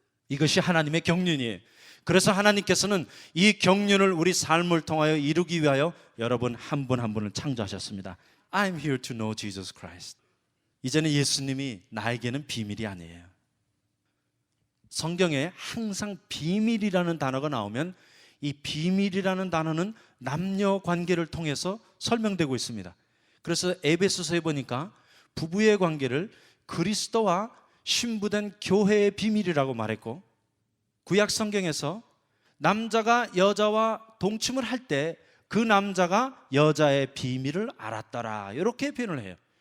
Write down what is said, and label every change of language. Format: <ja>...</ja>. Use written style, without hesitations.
<ko>이것이 하나님의 경륜이에요. 그래서 하나님께서는 이 경륜을 우리 삶을 통하여 이루기 위하여 여러분 한 분 한 분을 창조하셨습니다.</ko> <en>I'm here to know Jesus Christ.</en> <ko>이제는 예수님이 나에게는 비밀이 아니에요. 성경에 항상 비밀이라는 단어가 나오면 이 비밀이라는 단어는 남녀 관계를 통해서 설명되고 있습니다. 그래서 에베소서에 보니까 부부의 관계를 그리스도와 신부된 교회의 비밀이라고 말했고, 구약 성경에서 남자가 여자와 동침을 할 때 그 남자가 여자의 비밀을 알았더라, 이렇게 표현을 해요.</ko>